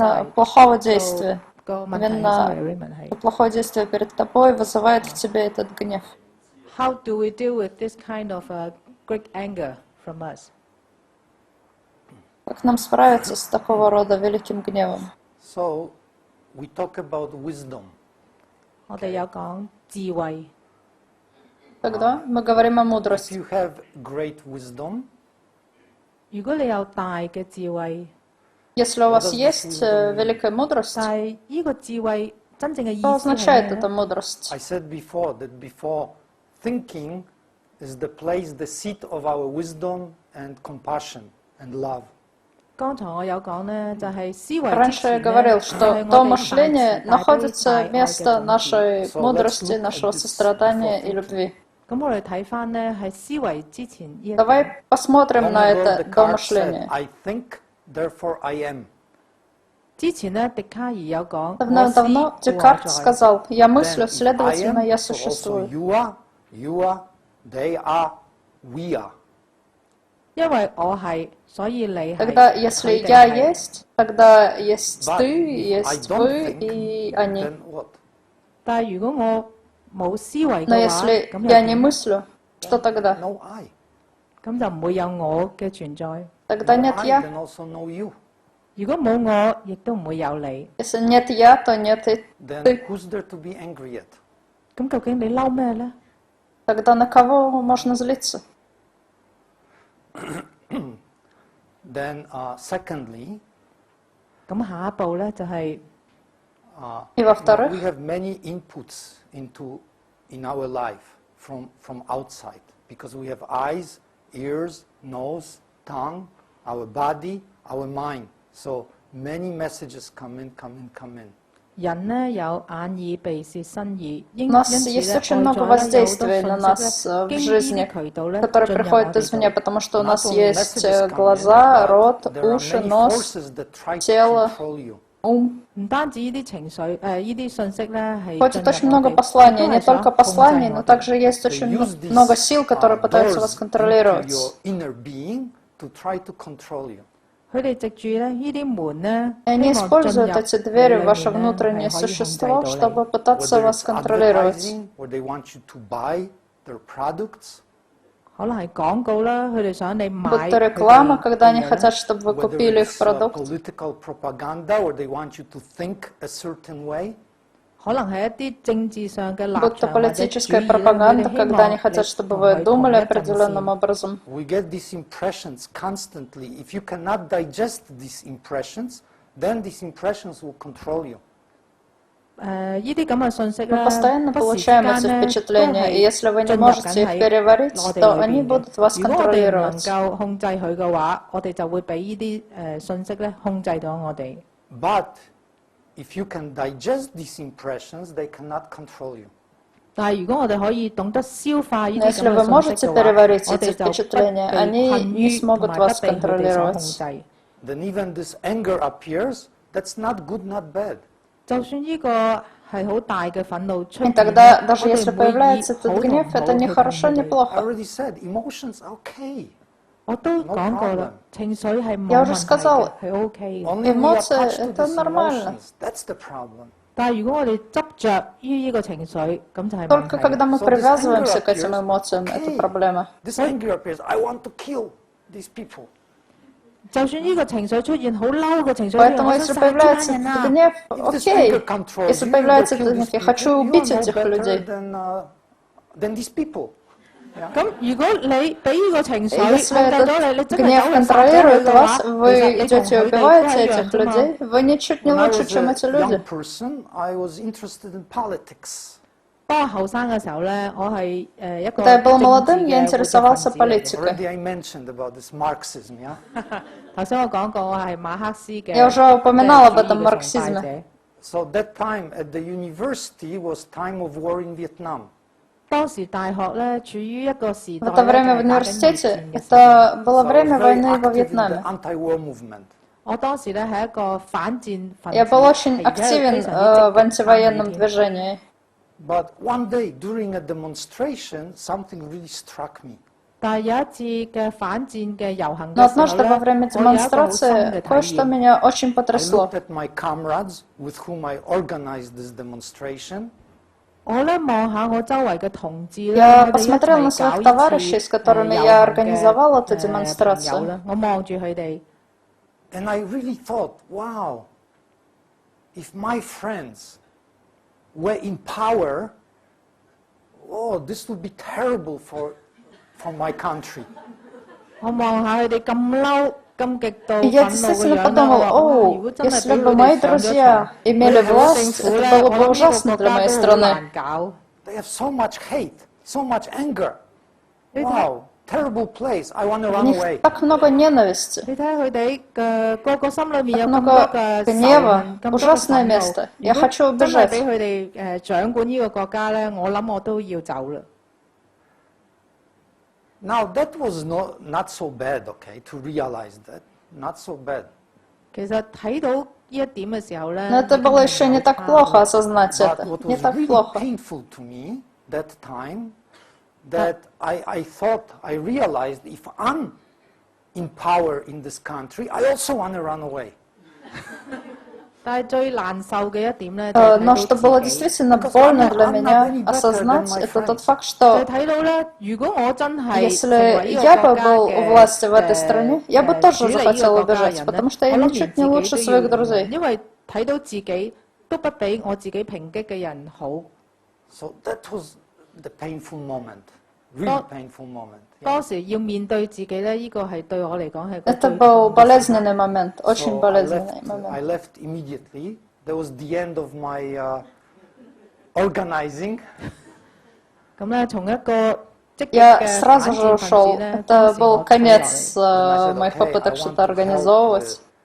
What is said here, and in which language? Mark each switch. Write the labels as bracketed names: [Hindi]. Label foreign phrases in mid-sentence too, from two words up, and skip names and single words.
[English] inside. [Russian] плохого действия. [English] Go, [Russian] Именно плохое действие перед тобой вызывает в тебе этот гнев. [English] How do we deal with this kind of great anger from us? [Russian] Как нам справиться с такого рода великим гневом? [English] So we talk about wisdom. [Cantonese] 我哋有講智慧。 [Russian] Когда мы говорим о [English] If [Russian] мудрости, [English] you have great wisdom, [Cantonese] 如果你有大嘅智慧， [Russian] если у вас есть великая мудрость, [Cantonese] 但係呢個智慧真正嘅意 [Russian] что [Cantonese] 思係 [Russian] означает [Cantonese] 咩 [Russian] эта [Cantonese] 呢？ [Russian] мудрость? [English] I said before that before thinking, is the place, the seat of our wisdom and compassion and love. [Cantonese] 剛才我有講呢，就係思維之 [Russian] Раньше я [Cantonese] 前 [Russian] говорил, [Cantonese] 呢， [Russian] что [Cantonese] 係 [Russian] то [Cantonese] 我哋 [Russian] мышление [Cantonese] 大慈大悲 [Russian] находится [Cantonese] 大愛嘅 [Russian] место [Cantonese] 種子。 [Russian] нашей [English] So let's [Russian] мудрости, [English] look at [Russian] нашего [English] this [Russian] сострадания [English] before [Russian] и любви. [Cantonese] 咁我哋睇翻呢，係思維之前呢一點。 [Russian] Давай посмотрим [English] Long [Russian] на [English] ago, [Russian] это [English] Descartes [Russian] до [English] said, [Russian] мышления. [English] I think, therefore I am. [Cantonese] 之前呢，笛卡爾有講，我思 [Russian] Давно-давно [Cantonese] 故我 [Russian] Декарт [Cantonese] 在。 [Russian] сказал, я [English] Then [Russian] мыслю, [English] if I [Russian] следовательно, [English] am, [Russian] я [English] so also [Russian] существую. [English] you are, they are, we are. [Cantonese] 因為我係，所以你係。 [Russian] Тогда, если [Cantonese] 佢哋 [Russian] я [Cantonese] 係。 [Russian] есть, тогда есть [English] But [Russian] ты, [English] if I [Russian] есть [English] don't [Russian] вы [English] think, [Russian] и они. [English] then what? [Cantonese] 但係如果我冇思維 [Russian] Но [Cantonese] 嘅話， [Russian] если [Cantonese] 咁 [Russian] я [Cantonese] 又 [Russian] не [Cantonese] 點？ [Russian] мыслю, что тогда? [English] No I. [Cantonese] 咁就唔會有我嘅存在。 [Russian] Тогда [English] No [Russian] нет [English] I, [Russian] я. [English] then also no you. [Cantonese] 如果冇我，亦都唔會有你。 [Russian] Если нет я, то нет и [English] Then [Russian] ты. [English] who's there to be angry at? [Cantonese] 咁究竟你嬲咩呢？ [Russian] Тогда на кого можно злиться? [English] Then secondly, [Cantonese] 咁下一步呢，就係 [Russian] И во-вторых, [English] we have many inputs in our life from outside because we have eyes, ears, nose, tongue, our body, our mind. So many messages come in. [Cantonese] 人呢有眼耳鼻舌身意，因 [Russian] у нас [Cantonese] 此 [Russian] есть [Cantonese] 呢 [Russian] очень [Cantonese] 外 [Russian] много [Cantonese] 在呢有好多 [Russian] воздействий на [Cantonese] 信 [Russian] нас [Cantonese] 息呢 [Russian] в [Cantonese] 經呢 [Russian] жизни, [Cantonese] 啲渠道呢 [Russian] которые [Cantonese] 進入我 [Russian] приходят [Cantonese] 哋 [Russian] извне, [Cantonese] 度。 [Russian] потому что у [English] Not [Russian] нас [English] only [Russian] есть [English] messages come in, [Russian] глаза, [English] but [Russian] рот, [English] there are [Russian] уши, [English] many [Russian] нос, [English] forces that try to [Russian] тело, [English] control you. [Russian] ум. [Cantonese] 唔單止呢啲情緒，呢啲信息呢係 [Russian] Ходит [Cantonese] 進 [Russian] очень [Cantonese] 入我 [Russian] много [Cantonese] 哋， [Russian] посланий, [Cantonese] 亦都 [Russian] не [Cantonese] 係想 [Russian] только [Cantonese] 控制 [Russian] посланий, [Cantonese] 我 [Russian] но [Cantonese] 哋。 [Russian] также есть [English] They [Russian] очень [English] use these [Russian] много сил, которые пытаются вас [English] doors into [Russian] контролировать. [English] your inner being to try to control you. [Cantonese] 佢哋藉住呢啲門呢， [Russian] И они [Cantonese] 希望進 [Russian] используют [Cantonese] 入 [Russian] эти [Cantonese] 你 [Russian] двери [Cantonese] 裏 [Russian] в ваше [Cantonese] 面呢 [Russian] внутреннее [Cantonese] 係可以控制 [Russian] существо, [Cantonese] 到你。 [Russian] чтобы пытаться [English] Whether [Russian] вас [English] it's [Russian] контролировать. [English] advertising, or they want you to buy their products, [Cantonese] 可能係廣告啦，佢哋想你買 [Russian] Будь то [Cantonese] 佢哋 [Russian] реклама, когда [Cantonese] 嘅 [Russian] они [Cantonese] 嘢 [Russian] хотят, [Cantonese] 啦。 [Russian] чтобы вы [English] whether [Russian] купили их [English] it's [Russian] продукт. [English] political propaganda, or they want you to think a certain way. [Cantonese] 可能係一啲政治上嘅立 [Russian] Будь то [Cantonese] 場或者主 [Russian] политическая [Cantonese] 義咧，佢哋 [Russian] пропаганда, [Cantonese] 希 [Russian] когда [Cantonese] 望 [Russian] они [Cantonese] 你 [Russian] хотят, чтобы [Cantonese] 同 [Russian] вы [Cantonese] 佢同 [Russian] думали [Cantonese] 一陣 [Russian] определенным [Cantonese] 線。 [Russian] образом. [English] We get these impressions constantly. If you cannot digest these impressions, then these impressions will control you. [Cantonese] 呢啲咁嘅信息 [Russian] Мы [Cantonese] 咧， [Russian] постоянно [Cantonese] 不時之 [Russian] получаем [Cantonese] 間 [Russian] эти [Cantonese] 咧都 [Russian] впечатления, и [Cantonese] 係 [Russian] если вы не [Cantonese] 進入 [Russian] можете [Cantonese] 緊 [Russian] их [Cantonese] 喺 [Russian] переварить, [Cantonese] 我哋 [Russian] то [Cantonese] 裏 [Russian] они [Cantonese] 邊 [Russian] будут [Cantonese] 嘅。 [Russian] вас [Cantonese] 如果我哋唔能 [Russian] контролировать. [Cantonese] 夠控制佢嘅話，我哋就會俾呢啲信息咧控制到我哋。 [English] But if you can digest these impressions, they cannot control you. [Cantonese] 但係如果我哋可以懂得消化呢 [Russian] Но [Cantonese] 啲 [Russian] если [Cantonese] 咁 [Russian] вы [Cantonese] 嘅信 [Russian] можете [Cantonese] 息嘅話， [Russian] переварить [Cantonese] 我 [Russian] эти [Cantonese] 哋就不 [Russian] впечатления, [Cantonese] 被 [Russian] они [Cantonese] 困 [Russian] не [Cantonese] 於同 [Russian] смогут [Cantonese] 埋不 [Russian] вас [Cantonese] 被佢哋所控 [Russian] контролировать. [Cantonese] 制。 [English] Then even this anger appears, that's not good, not bad. [Cantonese] 就算呢個係好大嘅憤怒出 [Russian] И [Cantonese] 現， [Russian] тогда, [Cantonese] 我 [Russian] даже [Cantonese] 哋 [Russian] если [Cantonese] 唔會以 [Russian] появляется [Cantonese] 好 [Russian] этот [Cantonese] 同唔 [Russian] гнев, [Cantonese] 好 [Russian] это не [Cantonese] 去 [Russian] хорошо, [Cantonese] 睇 [Russian] не [Cantonese] 佢哋。 [English] I [Russian] плохо. [English] already said, emotions are okay. [Cantonese] 我都 [English] No [Cantonese] 講過 [English] problem. [Cantonese] 啦，情緒係 [Russian] Я [Cantonese] 冇 [Russian] уже [Cantonese] 問題嘅， [Russian] сказала, [Cantonese] 係 OK 嘅。 [English] Only we [Russian] Эмоции [English] attach to [Russian] это [English] these [Russian] нормально. [English] emotions. That's the problem. [Cantonese] 但係如果我哋執着於呢個情緒，咁就係問 [Russian] Только [Cantonese] 題。 [Russian] когда мы [English] So this anger [Russian] привязываемся к этим [English] appears, [Russian] эмоциям, это [English] okay. [Russian] проблема. [English] This anger appears, I want to kill these people. [Cantonese] 就算呢個情緒出現好嬲嘅情緒， [Russian] Поэтому [Cantonese] 我 [Russian] если [Cantonese] 想殺呢班 [Russian] появляется [Cantonese] 人 [Russian] этот [Cantonese] 啊！ [Russian] гнев, [English] If this [Russian] окей. [English] anger controls [Russian] Если [English] you, you go [Russian] появляется [English] kill [Russian] этот [English] these [Russian] гнев, я [English] people, [Russian] хочу [English] you [Russian] убить [English] are no [Russian] этих [English] better [Russian] людей. [English] than these people. [Cantonese] 咁如果你俾呢個情緒 [Russian] И [Cantonese] 控 [Russian] если [Cantonese] 制到 [Russian] этот [Cantonese] 你，你真係 [Russian] гнев [Cantonese] 走去殺咗佢 [Russian] контролирует [Cantonese] 嘅 [Russian] вас, [Cantonese] 話，其實 [Russian] вы [Cantonese] 你同 [Russian] идете и [Cantonese] 佢哋都 [Russian] убиваете [Cantonese] 一樣 [Russian] этих [Cantonese] 啫嘛。 [Russian] людей, вы ничуть не [English] When I [Russian] лучше, [English] was [Russian] чем [English] a [Russian] эти [English] young [Russian] люди. [English] person, I was interested in politics. [Cantonese] 當我後生嘅時候咧，我係一個 [Russian] Когда я был [Cantonese] 政治 [Russian] молодым, я [Cantonese] 嘅活躍分 [Russian] интересовался [Cantonese] 子嚟嘅。 [Russian] политикой. [English] Already I mentioned about this Marxism, yeah? [Cantonese] 頭先我講過，我係馬克思嘅 [Russian] Я уже упоминал об [Cantonese] 主義 [Russian] этом [Cantonese] 嘅崇拜 [Russian] марксизме. [Cantonese] 者。 [English] So that time at the university was time of war in Vietnam. [Cantonese] 當時大學咧處於一個時 [Russian] В [Cantonese] 代 [Russian] это [Cantonese] 咧，就 [Russian] время в [Cantonese] 係打緊越 [Russian] университете [Cantonese] 戰嘅時候。 [Russian] это было [English] So I was [Russian] время [English] very [Russian] войны во [English] active in the [Russian] Вьетнаме. [English] anti-war movement. [Cantonese] 我當時咧係一個反戰分子， [Russian] Я был очень [Cantonese] 係而且係 [Russian] активен [Cantonese] 非常之積 [Russian] в [Cantonese] 極參與 [Russian] антивоенном [Cantonese] 添。 [Russian] движении. [English] But one day during a demonstration, something really struck me. [Cantonese] 但係有一次嘅反戰嘅遊行 [Russian] Но [Cantonese] 嘅時候 [Russian] однажды во время [Cantonese] 咧，我有一個好深 [Russian] демонстрации [Cantonese] 嘅體 [Russian] кое-что [Cantonese] 驗。 [Russian] меня очень [English] I [Russian] потрясло. [English] looked at my comrades with whom I organized this demonstration. [Cantonese] 我咧望下我周圍嘅同志咧， [Russian] Я [Cantonese] 佢哋一 [Russian] посмотрел на [Cantonese] 齊搞 [Russian] своих [Cantonese] 呢 [Russian] товарищей, [Cantonese] 次 [Russian] с которыми [Cantonese] 遊 [Russian] я [Cantonese] 行 [Russian] организовал эту [Cantonese] 嘅朋友 [Russian] демонстрацию. [Cantonese] 咧，我望住佢哋， [English] And I really thought, wow, if my friends were in power, oh, this would be terrible for my country. [Cantonese] 我望下佢哋咁嬲、咁極度 [Russian] И я [Cantonese] 憤怒嘅 [Russian] действительно [Cantonese] 樣咧， [Russian] подумал, [Cantonese] 我話哇如 [Russian] о, [Cantonese] 果真係 [Russian] если [Cantonese] 俾 [Russian] бы [Cantonese] 佢 [Russian] мои [Cantonese] 哋上咗 [Russian] друзья [Cantonese] 場， [Russian] имели [Cantonese] 佢哋政 [Russian] власть, [Cantonese] 府 [Russian] это [Cantonese] 咧， [Russian] было [Cantonese] 我 [Russian] бы [Cantonese] 諗呢 [Russian] ужасно [Cantonese] 個國 [Russian] для [Cantonese] 家 [Russian] моей [Cantonese] 都好 [Russian] страны. [Cantonese] 難搞。 [English] They have so much hate, so much anger. Wow, terrible place. I want to [Russian] В [English] run [Russian] них [English] away. [Russian] так много ненависти, [Cantonese] 你睇下佢哋嘅個個心裏面有 [Russian] так [Cantonese] 咁多 [Russian] много [Cantonese] 嘅仇 [Russian] гнева, [Cantonese] 恨，咁多嘅 [Russian] ужасное [Cantonese] 憤怒。 [Russian] место. [Cantonese] 如 [Russian] Я [Cantonese] 果 [Russian] хочу [Cantonese] 真係 [Russian] убежать. [Cantonese] 俾佢哋掌管呢個國家咧，我諗我都要走啦。 [English] Now that was not so bad, okay, to realize that. Not so bad. [Cantonese] 其實睇到呢一點嘅時候咧， [Russian] Но это было еще не так плохо осознать [English] But [Russian] это. [English] what [Russian] Не [English] was [Russian] так [English] really [Russian] плохо. [English] painful to me that time, that I thought, I realized if I'm in power in this country, I also want to run away. [Cantonese] 但係最難受嘅一點咧，就係 [Russian] Но [Cantonese] 睇 [Russian] что [Cantonese] 到 [Russian] было [Cantonese] 自己。 [Russian] действительно больно для меня осознать, это тот факт, [Cantonese] 就 [Russian] что [Cantonese] 睇到咧，如果我真係 [Russian] если [Cantonese] 成為呢 [Russian] я [Cantonese] 個 [Russian] бы [Cantonese] 國家 [Russian] был у власти в этой [Cantonese] 嘅 [Russian] стране, я бы [Cantonese] 主 [Russian] тоже [Cantonese] 理呢 [Russian] захотел [Cantonese] 個國家嘅 [Russian] убежать, [Cantonese] 人咧， [Russian] потому что я [Cantonese] 我諗 [Russian] ничуть [Cantonese] 連 [Russian] не [Cantonese] 自 [Russian] лучше [Cantonese] 己都 [Russian] своих [Cantonese] 要， [Russian] друзей. [Cantonese] 因為睇到自己都不比我自己抨擊嘅人好。 [English] So that was the painful moment, really painful moment. [Cantonese] 當時要面對自己咧，呢個係對我嚟講係個 [Russian] Это [Cantonese] 最 [Russian] был [Cantonese] 痛嘅時刻。 [Russian] болезненный момент, очень [English] So [Russian] болезненный [English] I [Russian] момент. [English] left immediately. That was the end of my organizing. [Cantonese] 咁咧，從一個積極 [Russian] Я [Cantonese] 嘅 [Russian] сразу [Cantonese] 反 [Russian] же [Cantonese] 戰分子 [Russian] ушел. [Cantonese] 咧， [Russian] Это [Cantonese] 當時 [Russian] был [Cantonese] 我退落 [Russian] конец [Cantonese] 嚟。 [English] Then I said, [Russian] моих [English] okay, [Russian] попыток [English] I [Russian] что-то [English] want to help [Russian] организовывать.